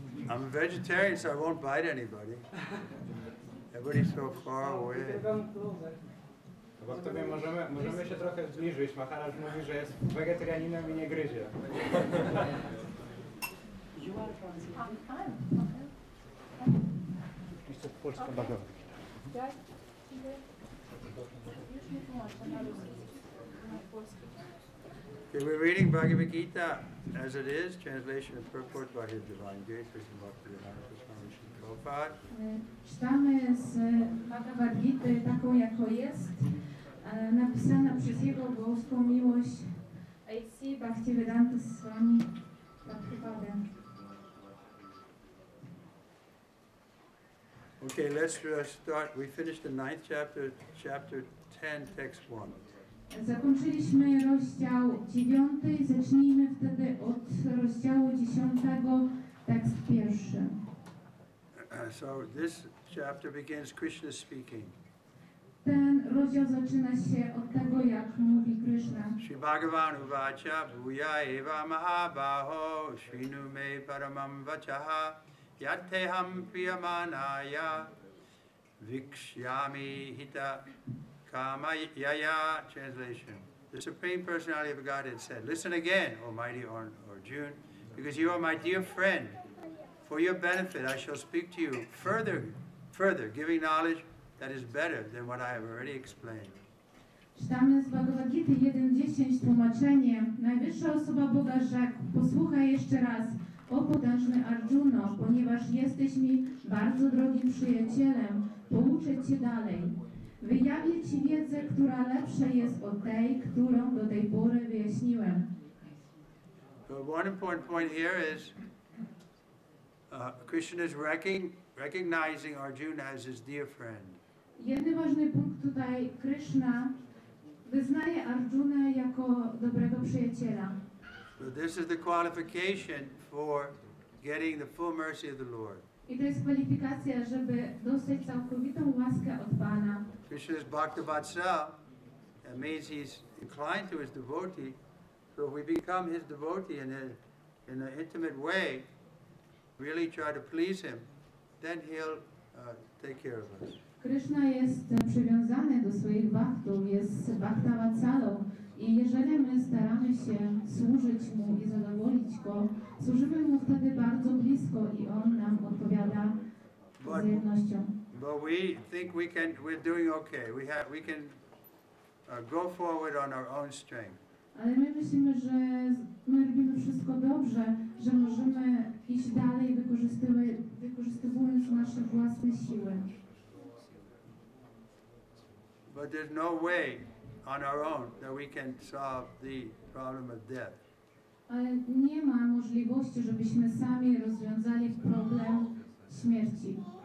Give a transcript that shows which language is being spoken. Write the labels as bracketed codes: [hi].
[en] I'm a vegetarian, so I won't bite anybody. Everybody's so far away. [pl] Bo w tobie możemy się trochę zbliżyć. Maharaj mówi, że jest wegetarianinem i nie gryzie. Jeszcze polska bagowa. [en] Okay, we're reading Bhagavad Gita as it is, translation and purport by His Divine Grace, Krishna Bhaktivedanta Swami Prabhupada. [pl] Czytamy z Bhagavad Gita taką, jako jest, napisana przez Jego boską miłość A.C. Bhaktivedanta Swami Prabhupada. [en] Okay, let's start. We finished the 9th chapter, chapter 10, text 1. [pl] Zakończyliśmy rozdział 9, zacznijmy wtedy od rozdziału 10, tekst 1. [en] So this chapter begins Krishna speaking. [pl] Ten rozdział zaczyna się od tego, jak mówi Kryszna. [sa] Shri Bhagavan uvacha bhuya eva mahabaho shrinu me paramam vachaha yatteham priyamanaya vikshyami hita kama yaya. [en] Translation. The Supreme Personality of Godhead said, listen again, O mighty Arjuna, because you are my dear friend. For your benefit I shall speak to you further, giving knowledge that is better than what I have already explained. [pl] Czytamy z Bhagavad Gita 1.10 tłumaczenie. Najwyższa osoba Boga rzekł, posłuchaj jeszcze raz, o potężny Arjuno, ponieważ jesteś mi bardzo drogim przyjacielem, pouczę Cię dalej. Wyjawię Ci wiedzę, która lepsza jest od tej, którą do tej pory wyjaśniłem. [en] But one important point here is Krishna is recognizing Arjuna as his dear friend. [pl] Jeden ważny punkt tutaj, Kryszna wyznaje Arjunę jako dobrego przyjaciela. [en] So this is the qualification for getting the full mercy of the Lord. [pl] I to jest kwalifikacja, żeby dostać całkowitą łaskę od Pana. [en] Krishna is Bhakta-vatsal. That means he's inclined to his devotee. So if we become his devotee in an intimate way, really try to please him, then he'll take care of us. [pl] Kryszna jest przywiązany do swoich bhaktów, jest bhakta-vatsalą i jeżeli my staramy się służyć Mu i zadowolić Go, służymy Mu wtedy bardzo blisko i On nam odpowiada wzajemnością. [en] But we think we're doing okay. We can go forward on our own strength. [pl] Ale my myślimy, że my robimy wszystko dobrze, że możemy iść dalej, wykorzystywując nasze własne siły. [en] But there's no way on our own that we can solve the problem of death. [pl] Ale nie ma możliwości, żebyśmy sami rozwiązali problem śmierci.